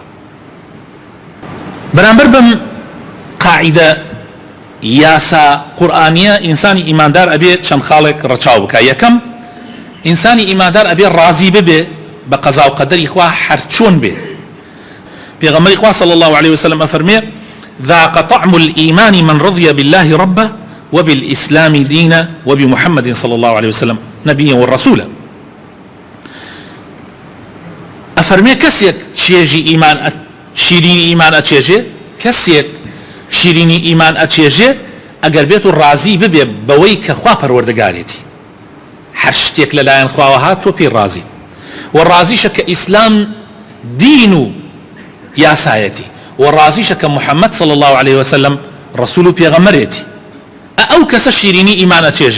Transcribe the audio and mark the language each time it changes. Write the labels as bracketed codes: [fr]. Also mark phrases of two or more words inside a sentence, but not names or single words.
[ckb] بەرامبەر بم قاعیدە یاسا قورئانیە ئینسانی ئیماندار ئەبێ چەند خاڵێک ڕەچاو بکە. یەکەم ئینسانی ئیماندار ئەبێ ڕازی ببێ بە قەزا و قەدەری خوا هەر چۆن بێ. پێغەمبەری خوا [ar] صلی الله عليه وسلم ئەفەرمێ ذاق طعم الإيمان من رضي بالله ربه وبالإسلام دينا وبمحمد صلى الله عليه وسلم نبيا ورسولا. [ckb] ئەفەرمێ کەسێک چێژی ئیمان شیرینی ئیمان ئەچێژێ کەسێک شیرینی ئیمان ئەچێژێ ئەگەر بێت و ڕازی ببێ بەوەی کە خوا پەروەردەگارێتی هەر شتێک لەلایەن خواوە هات تۆ پێی ڕازی و ڕازیشە کە ئیسلام دین و یاسایەتی و ڕازیشە کە محەممەد [ar] صلی الله عليه وسلم [ckb] ڕسول و پێغەمبەرێتی ئەو کەسە شیرینی ئیمان ئەچێژێ.